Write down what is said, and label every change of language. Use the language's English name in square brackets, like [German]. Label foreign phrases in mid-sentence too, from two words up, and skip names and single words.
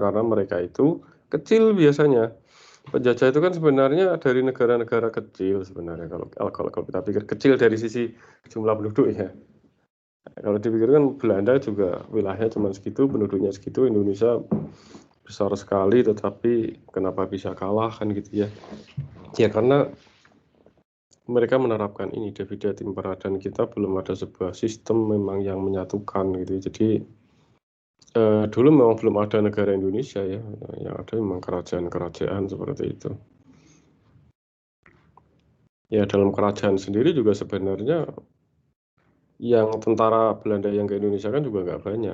[Indonesian] Karena mereka itu kecil biasanya. Penjajah itu kan sebenarnya dari negara-negara kecil sebenarnya kalau kita pikir kecil dari sisi jumlah penduduk ya. Kalau dipikirkan Belanda juga wilayahnya cuma segitu, penduduknya segitu, Indonesia besar sekali, tetapi kenapa bisa kalah kan gitu ya. Ya karena mereka menerapkan ini [Latin] divide et impera [Indonesian] dan kita belum ada sebuah sistem memang yang menyatukan gitu. Jadi dulu memang belum ada negara Indonesia ya, yang ada memang kerajaan-kerajaan seperti itu. Ya dalam kerajaan sendiri juga sebenarnya yang tentara Belanda yang ke Indonesia kan juga nggak banyak.